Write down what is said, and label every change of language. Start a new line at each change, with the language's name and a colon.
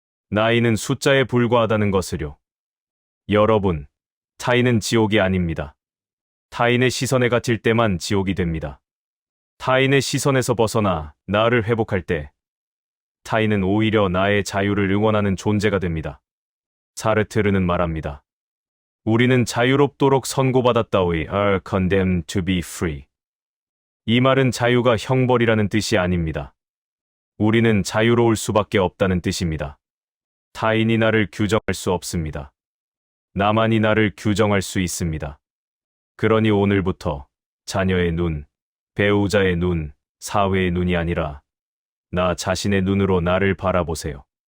Korean: 나이는 숫자에 불과하다는 것을요. 여러분, 타인은 지옥이 아닙니다. 타인의 시선에 갇힐 때만 지옥이 됩니다. 타인의 시선에서 벗어나 나를 회복할 때 타인은 오히려 나의 자유를 응원하는 존재가 됩니다. 사르트르는 말합니다. 우리는 자유롭도록 선고받았다.
English: We are condemned to be free.
Korean: 이 말은 자유가 형벌이라는 뜻이 아닙니다. 우리는 자유로울 수밖에 없다는 뜻입니다. 타인이 나를 규정할 수 없습니다. 나만이 나를 규정할 수 있습니다. 그러니 오늘부터 자녀의 눈, 배우자의 눈, 사회의 눈이 아니라 나 자신의 눈으로 나를 바라보세요.